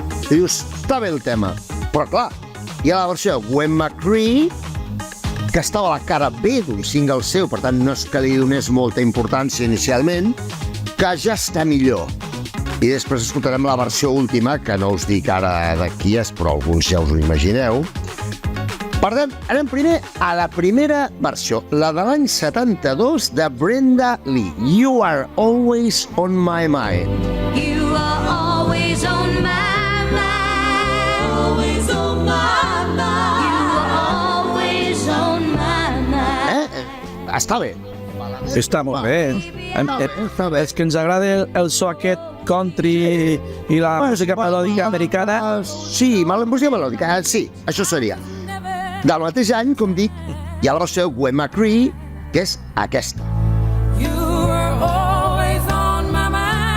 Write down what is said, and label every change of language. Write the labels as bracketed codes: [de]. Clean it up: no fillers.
[ca] I dius, està bé el tema. Però clar, hi ha la versió de Gwen McCree, que estava a la cara B d'un single seu, per tant no és que li donés molta importància inicialment, que ja està millor. I després escoltarem la versió última, que no us dic ara de qui és, però alguns ja us ho imagineu. Per tant, anem primer a la primera versió, la de l'any 72 de Brenda Lee. [en] You are always on my mind. You are always on my mind. Always on my mind. You are always on my mind. [ca] Està bé. Està molt bé. Està bé. És que ens agrada el so aquest country i la música melòdica americana. Sí, música melòdica, sí, això seria. Del mateix any, com dic, hi ha la versió de Gwen McCree, que és aquesta. [en] You are always on my mind.